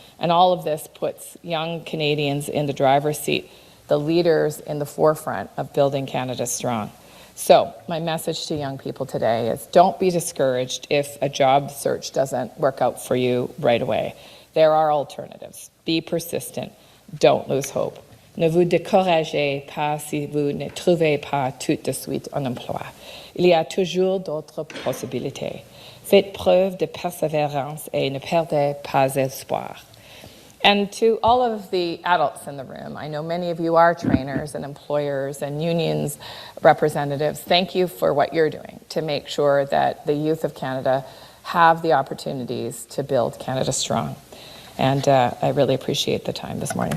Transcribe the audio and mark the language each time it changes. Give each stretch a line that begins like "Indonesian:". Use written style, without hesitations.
English: And all of this puts young Canadians in the driver's seat, the leaders in the forefront of building Canada strong. So my message to young people today is don't be discouraged if a job search doesn't work out for you right away. There are alternatives. Be persistent. Don't lose hope.
French: Ne vous découragez pas si vous ne trouvez pas tout de suite un emploi. Il y a toujours d'autres possibilités. Faites preuve de persévérance et ne perdez pas espoir.
English: And to all of the adults in the room, I know many of you are trainers and employers and unions representatives. Thank you for what you're doing to make sure that the youth of Canada have the opportunities to build Canada strong. And I really appreciate the time this morning.